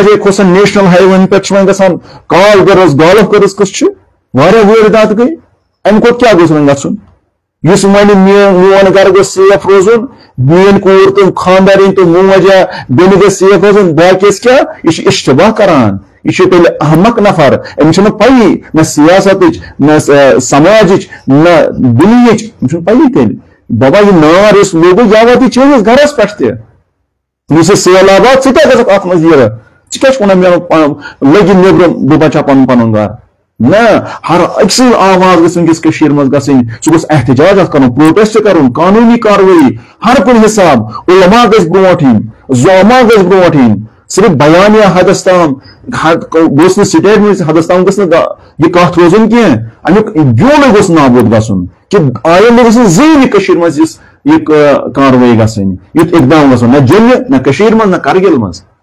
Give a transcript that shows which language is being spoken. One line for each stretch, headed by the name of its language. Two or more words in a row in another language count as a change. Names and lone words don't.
Kashmiri: جایہِ کھوٚسان نیشنل ہاے وین پٮ۪ٹھ چھِ وۄنۍ گژھان کال گٔرٕز گالف گٔرٕز قٕصہٕ چھِ واریاہ وٲرۍدات گٔے امہِ کھۄتہٕ کیاہ گوٚژھ وۄنۍ گژھُن یُس وۄنۍ میون گرٕ گوٚژھ سیف روزُن میٲنۍ کوٗر تہٕ خانٛدارِنۍ تہٕ موج یا بیٚنہِ گژھِ سیف روزُن باقیس کیاہ یہِ چھُ اِشتباہ کران یہِ چھُ تیٚلہِ احمق نفر أمِس چھنہٕ پیی نہ سیاستٕچ نہ سماجِچ نہ دُنیہِچ أمِس چھنہٕ پیی تیٚلہِ بابا یہِ نار یُس لوٚگُے یاوت یہِ چٲنِس گرس پٮ۪ٹھ تہِ یہ سہلابات ٹھیک ات مز یہ کیا لگی نیبر بہ بچا پن پن گھر نا ہر اک سن آواز گژھِ ونکس مز گژھٕنۍ سُہ گوٚژھ احتجاج اتھ کرُن پروٹیسٹ کرُن قانونی کاروٲیی ہر کُنہِ حساب علما گژھِ برونٛٹھ یِنۍ زعما گژھِ برونٛٹھ یِنۍ صرف بیانیہ حدس تام گوٚژھ نہٕ سٹیٹمنٹ حدس تام گٔژھ نہٕ یہِ کتھ روزُن کینٛہہ امیُک بیولٕے گوٚژھ نابوٗد گژھُن کہ آیندٕ گٔژھ نہٕ زٕہٕنۍ یہِ کٔشیٖرِ منٛز یہِ کاروٲیی گژھٕنۍ یُتھ اقدام گژھُن نہ جوٚمہِ نہ کٔشیٖرِ منٛز نہ کرگِل منٛز